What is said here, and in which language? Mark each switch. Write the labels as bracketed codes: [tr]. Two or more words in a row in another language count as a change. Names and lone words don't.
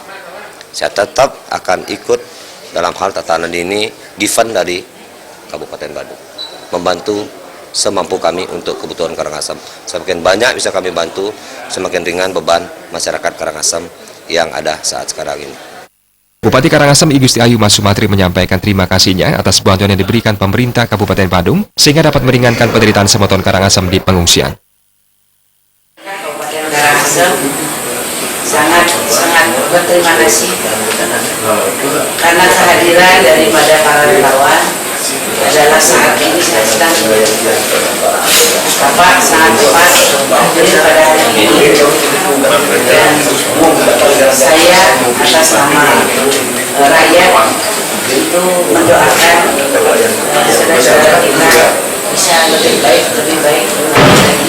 [id] Saya tetap akan ikut dalam hal tatanan ini given dari Kabupaten Badung, membantu semampu kami untuk kebutuhan Karangasem. Semakin banyak bisa kami bantu, semakin ringan beban masyarakat Karangasem yang ada saat sekarang ini. Bupati Karangasem I Gusti Ayu Mas Sumantri menyampaikan terima kasihnya atas bantuan yang diberikan pemerintah Kabupaten Badung sehingga dapat meringankan penderitaan semeton Karangasem di pengungsian. Kabupaten Karangasem sangat berterima kasih karena kehadiran daripada para relawan adalah saat ini saya sedang sangat tepat hadir pada hari ini, dan saya atas nama rakyat itu mendoakan saudara-saudara kita bisa lebih baik lagi.